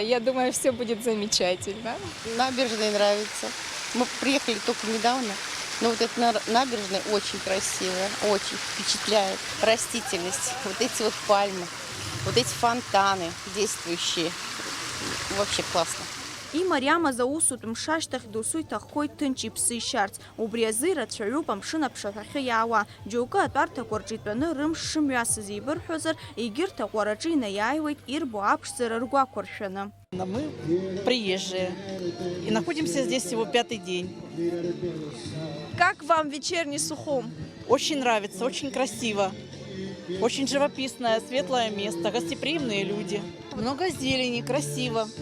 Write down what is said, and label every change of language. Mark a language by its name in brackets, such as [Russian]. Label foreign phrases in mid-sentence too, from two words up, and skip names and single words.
[Russian] Я думаю, все будет замечательно. Набережная нравится. Мы приехали только недавно, но вот эта набережная очень красивая, очень впечатляет. Растительность, вот эти вот пальмы, вот эти фонтаны действующие. Вообще классно. [Abkhazian] Имариама заусутә мшашьҭахь досу иҭаххоит ҭынч иԥсы ишьарц. Убри азы ирацәаҩуп амшын аԥшаҳәахьы иаауа. Џьоукы атәарҭақәа рҿы итәаны рымш шымҩасыз еибырҳәозар, егьырҭ аҟәараҿы инеиааиуеит ирбо аԥшӡара ргәақәыршәаны. [Russian] Мы приезжие и находимся здесь всего 5-й день. Как вам вечерний Сухум? Очень нравится, очень красиво, очень живописное, светлое место, гостеприимные люди. Много зелени, красиво.